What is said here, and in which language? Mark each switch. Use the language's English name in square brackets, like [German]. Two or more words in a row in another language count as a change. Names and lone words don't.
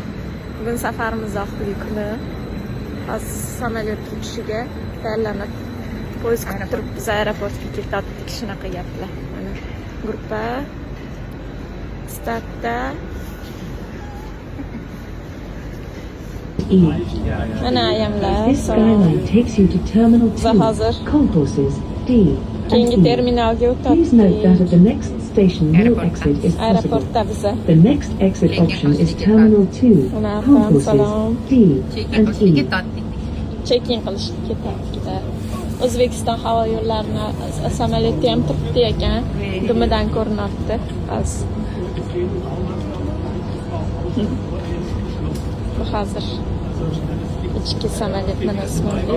[Uzbek] Bugun safarimiz oxirgi kuni. Hozir samolyot uchiga tayyorlanib, poyezd kutib turibmiz, aeroportga ketdik. Shunaqa gaplar. Mana gruppa startda. Mana ayollar. [English] This skyline takes you to Terminal 2, [Uzbek] Hozir [English] concourses D and [Uzbek] keyingi [English] E. [Uzbek] terminalga [English] Please note that [Uzbek] o'tdik. [English] at the next station no exit is possible. [Uzbek] Aeroportda biza. [English] The next exit option is Terminal 2, concourses D and E. [Uzbek] Check-in qilishga ketdik. O'zbekiston havo yo'llarini samolyoti ham turibdi ekan. Dumidan ko'rinyapti. Bu hozir ichki samolyot mana Usmonbek.